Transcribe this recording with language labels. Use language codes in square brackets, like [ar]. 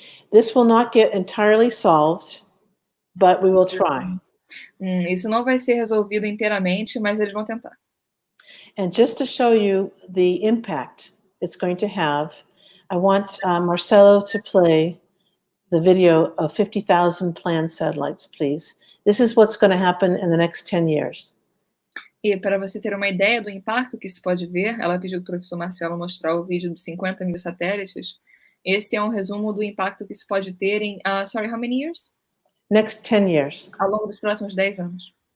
[en] This will not get entirely solved, but we will try. [pt] Isso não vai ser resolvido inteiramente, mas eles vão tentar. [en] And just to show you the impact it's going to have, I want Marcelo to play the video of 50,000 planned satellites, please. This is what's going to happen in the next 10 years. [pt] E para você ter uma ideia do impacto que se pode ver, ela pediu para o professor Marcelo mostrar o vídeo de 50 mil satélites. Esse é um resumo do impacto que se pode ter em, [en] sorry, how many years? Next 10 years. [pt] Ao longo dos próximos 10 anos.